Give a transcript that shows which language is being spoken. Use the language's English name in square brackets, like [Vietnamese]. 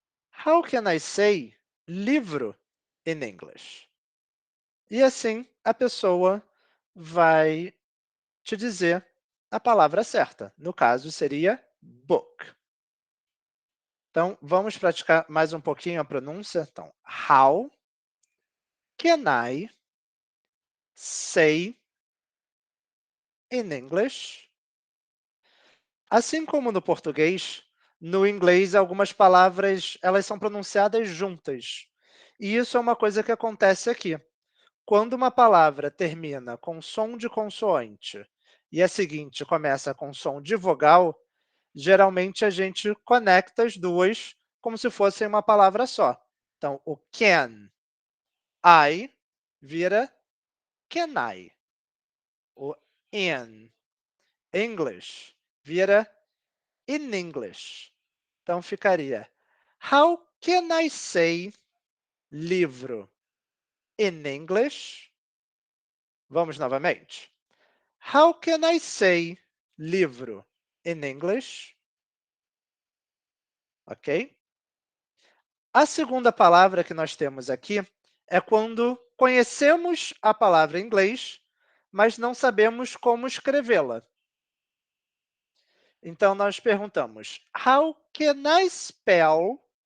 [English] How can I say livro in English? [Portuguese] E assim, a pessoa vai te dizer a palavra certa. No caso, seria book. Então, vamos praticar mais um pouquinho a pronúncia. [English] Então, how can I say in English? [Portuguese] Assim como no português, no inglês algumas palavras elas são pronunciadas juntas. E isso é uma coisa que acontece aqui. Quando uma palavra termina com som de consoante e a seguinte começa com som de vogal, geralmente a gente conecta as duas como se fossem uma palavra só. Então, o can, I, vira can I. O in, English, vira in English. Então, ficaria [English] How can I say livro in English? [Portuguese] Vamos novamente. [English] How can I say livro in English? Ok? [Portuguese] A segunda palavra que nós temos aqui é quando conhecemos a palavra em inglês, mas não sabemos como escrevê-la. Então, nós perguntamos, [English] how can I spell